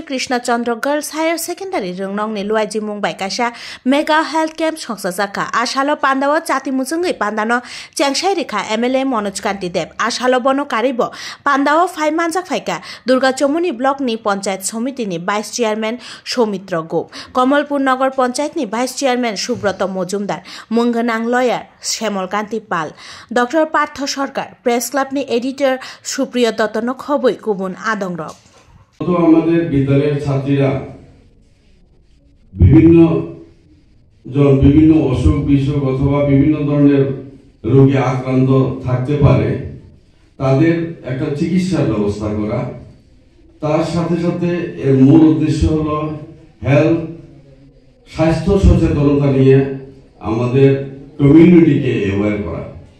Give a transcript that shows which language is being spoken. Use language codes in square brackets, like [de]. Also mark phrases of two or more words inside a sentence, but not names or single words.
[trp] कृष्ण चंद्र गर्ल्स हायर सेकेंडारी रोंगनंगनि लुआइजि मुंबाइ काशा [en] mega health camp [trp] संसा जाखा आशालो पांडाव चाति मुजुंगै पांडानो चेंगसाइ रेखा एमएलए मनोज कांति देव आशालो बनो कारिबो पांडाव फाइ मानजाक फाइका दुर्गा चमुनी ब्लक नि पंचायत समिति नि [en] vice chairman [trp] सौमित्र गोप कमलपुर नगर पंचायत नि [en] vice chairman [trp] सुब्रत मजुमदार मुंगनांग लयार श्यामल कांति पाल डॉक्टर पार्थ सरकार [en] press club [trp] नि एडिटर सुप्रिय दत्तन खबई गुबुन आदंग [bn] तो আমাদের বিদ্যালয়ের ছাত্রীরা বিভিন্ন অসুখ বিসুখ অথবা বিভিন্ন ধরনের রোগে আক্রান্ত থাকতে পারে তাদের একটা চিকিৎসার ব্যবস্থা করা তার সাথে সাথে এর মূল উদ্দেশ্য হলো হেলথ স্বাস্থ্য সচেতনতা নিয়ে আমাদের কমিউনিটিকে অ্যাওয়্যার করা।